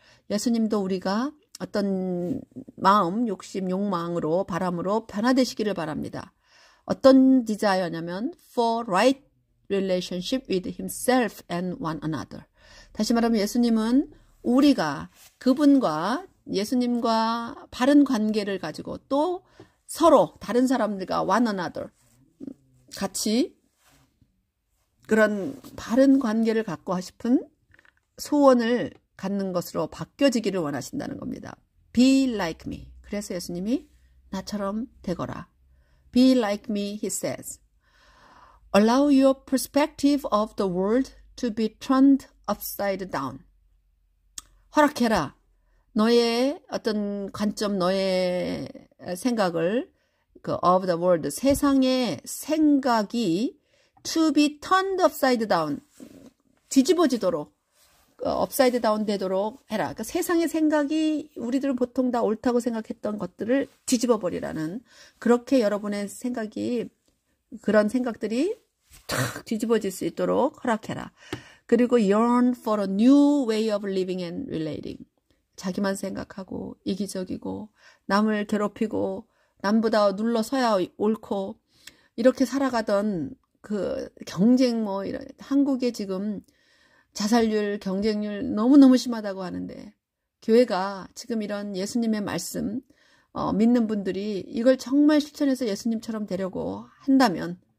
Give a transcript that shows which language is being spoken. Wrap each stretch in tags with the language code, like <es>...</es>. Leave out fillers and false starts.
<ko>예수님도 우리가 어떤 마음, 욕심, 욕망으로, 바람으로 변화되시기를 바랍니다. 어떤 desire냐면</ko> <en>for right relationship with himself and one another.</en> <ko>다시 말하면 예수님은 우리가 그분과 예수님과 바른 관계를 가지고 또 서로 다른 사람들과 one another 같이 그런 바른 관계를 갖고 싶은 소원을 갖는 것으로 바뀌어지기를 원하신다는 겁니다.</ko> <en>Be like me.</en> <ko>그래서 예수님이 나처럼 되거라.</ko> <en>Be like me, he says. Allow your perspective of the world to be turned upside down.</en> <ko>허락해라. 너의 어떤 관점, 너의 생각을</ko> <en>of the world,</en> <ko>세상의 생각이</ko> <en>to be turned upside down,</en> <ko>뒤집어지도록, upside down 되도록 해라. 그러니까 세상의 생각이 우리들은 보통 다 옳다고 생각했던 것들을 뒤집어버리라는, 그렇게 여러분의 생각이, 그런 생각들이 탁 뒤집어질 수 있도록 허락해라. 그리고</ko> <en>yearn for a new way of living and relating.</en> <ko>자기만 생각하고 이기적이고 남을 괴롭히고 남보다 눌러서야 옳고 이렇게 살아가던 그 경쟁 이런 한국의 지금 자살률, 경쟁률 너무너무 심하다고 하는데 교회가 지금 이런 예수님의 말씀 믿는 분들이 이걸 정말 실천해서 예수님처럼 되려고 한다면</ko>